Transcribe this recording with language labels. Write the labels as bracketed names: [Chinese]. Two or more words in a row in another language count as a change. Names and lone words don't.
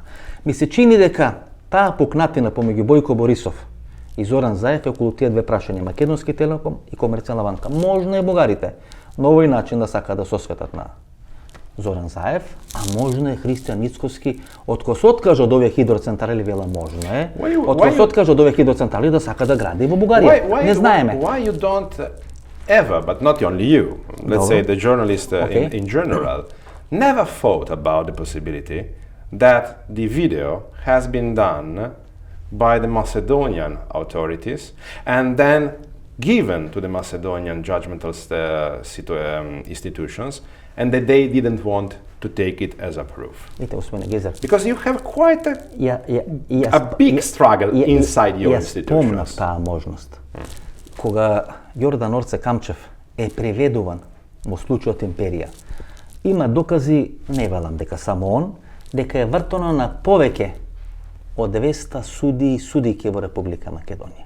[Macedonian] Ми се чини дека таа пукнатина помеѓу Бојко Борисов И Зоран Заев е околу тие две прашања, Македонски Телеком и Комерцијална банка. Можно е бугарите на овој начин да сакаат да се осветат на Зоран Заев, а можно е Христијан Мицкоски, откој се откажа од овие хидроцентрали, вела можно е, откој се откажа од овие хидроцентрали да сака да гради во Бугарија. Не знаеме. [English] Why you don't ever, but not only you, let's say the journalist in general, never thought about the possibility that the video has been done by the Macedonian authorities and then given to the Macedonian judgmental institutions, and that they didn't want to take it as a proof. Because you have quite a big struggle inside your institutions. [Macedonian] Спомнав таа можност. Кога Јордан Орце Камчев е преведуван во случајот Империја, има докази, не велам дека само он, дека е вртено на повеќе од 200 суди и судики во Република Македонија.